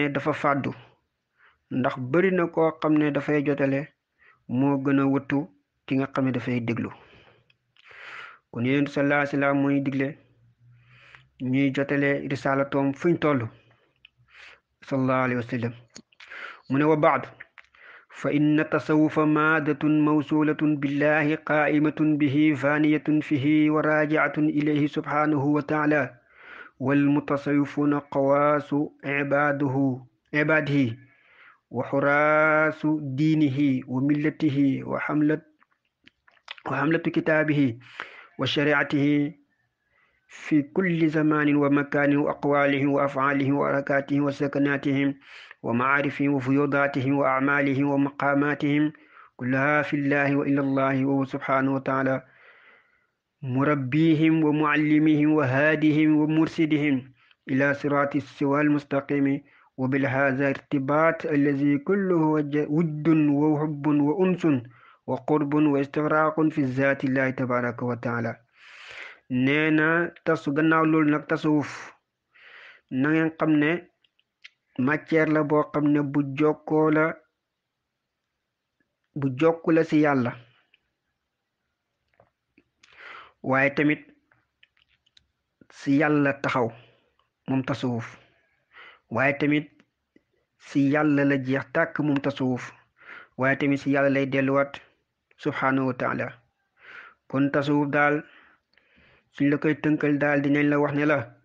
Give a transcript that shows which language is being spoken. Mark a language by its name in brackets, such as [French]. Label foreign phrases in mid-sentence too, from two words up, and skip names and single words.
[Wolof] dafa fàddu ndax bari na koo xam ne dafay jotale moo gën a wëttu ki nga xam ne dafay déglu kon yonent [Arabic] صلى الله عليه وسلم [Wolof] mooy digle ñuy jotale risalatoom fuñ [Arabic] toll صلى الله عليه وسلم [Wolof] mu ne [Arabic] وبعد فإن التصوف مادة موصولة بالله قائمة به فانية فيه وراجعة إليه سبحانه و تعالى والمتصوفون خواص عباده وحراس دينه وملته وحملة كتابه وشريعته في كل زمان ومكان وأقوالهم وأفعالهم وحركاتهم وسكناتهم ومعارفهم وفيوضاتهم وأعمالهم ومقاماتهم كلها في الله وإلى الله وهو سبحانه وتعالى مربيهم ومعلمهم وهاديهم ومرشدهم إلى صراط السوى المستقيم وبهذا ارتباط الذي كله ود وحب وأنس وقرب واستغراق في ذات الله تبارك وتعالى [Wolof] nee na gannaaw loolu nag tasawuf na ngeen xam ne matière la boo xam ne bu jokku la ci yàlla waaye tamit ci yàlla taxaw moom tasawuf waaye tamit ci yàlla la jeex tàkk moom tasawuf waaye tamit ci yàlla lay delluwaat [Arabic] سبحانه وتعالى [Wolof] kon tasawuf daal suñ la koy tënkal daal dinañ la wax ne la